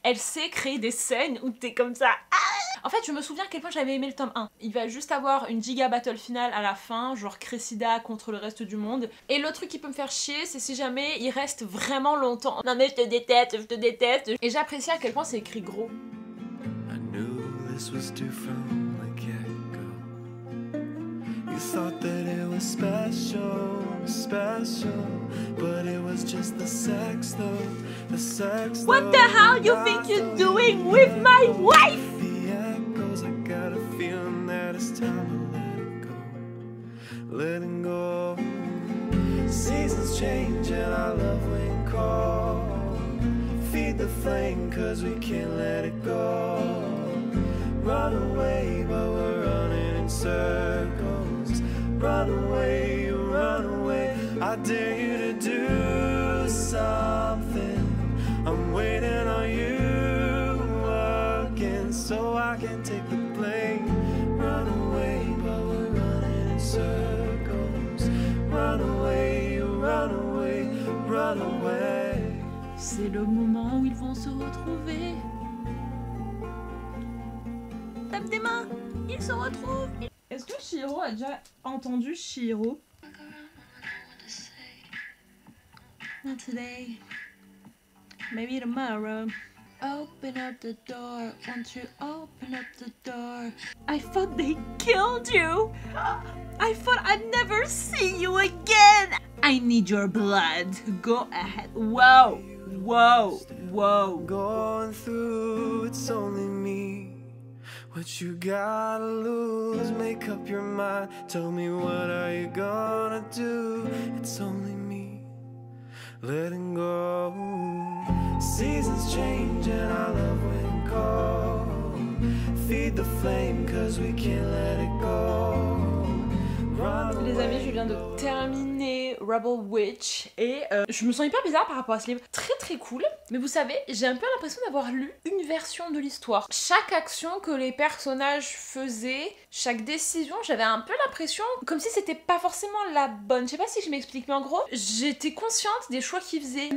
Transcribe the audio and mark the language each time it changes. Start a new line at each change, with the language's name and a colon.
French: Elle sait créer des scènes où t'es comme ça. En fait je me souviens à quel point j'avais aimé le tome 1. Il va juste avoir une giga battle finale à la fin, genre Cressida contre le reste du monde. Et le truc qui peut me faire chier c'est si jamais il reste vraiment longtemps. Non mais je te déteste, je te déteste. Et j'apprécie à quel point c'est écrit gros.
English: I knew this was due from the get-go. You thought that it was special, but it was just the sex though, the sex. What the hell you think you're doing with my wife? The echoes, I got a feeling that it's time to letting go. Seasons change and our love went cold. Feed the flame cause we can't let it go. Run away but we're running in circles. Run away, you run away. I dare you to do something. I'm waiting on you again so I can take the blame. Run away but we're running in circles. Run away, you run away, run away.
French: C'est le moment où ils vont se retrouver. Tape des mains, ils se retrouvent. Est-ce que Chihiro a déjà entendu Chihiro?
English: Not today. Maybe tomorrow. Open up the door. Won't you open up the door? I thought they killed you. I thought I'd never see you again. I need your blood. Go ahead. Whoa. Whoa. Whoa. Going through, it's only me. What you gotta lose, make up your mind. Tell me what are you gonna do? It's only me. Letting go. Seasons change and our love went cold. Feed the flame cause we can't let it go.
French: Les amis, je viens viens de terminer Rebel Witch et je me sens hyper bizarre par rapport à ce livre. Très très cool, mais vous savez, j'ai un peu l'impression d'avoir lu une version de l'histoire. Chaque action que les personnages faisaient, chaque décision, j'avais un peu l'impression comme si c'était pas forcément la bonne. Je sais pas si je m'explique, mais en gros, j'étais consciente des choix qu'ils faisaient.